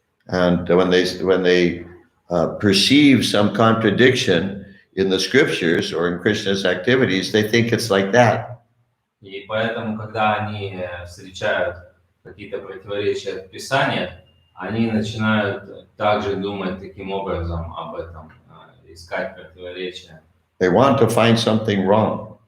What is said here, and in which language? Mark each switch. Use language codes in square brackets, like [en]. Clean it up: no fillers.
[en] And when they perceive some contradiction in the scriptures or in Krishna's activities, they think it's like that. [ru] И поэтому, когда они встречают какие-то противоречия в Писаниях, они начинают также думать таким образом об этом, искать противоречия. [en] They want to find something wrong.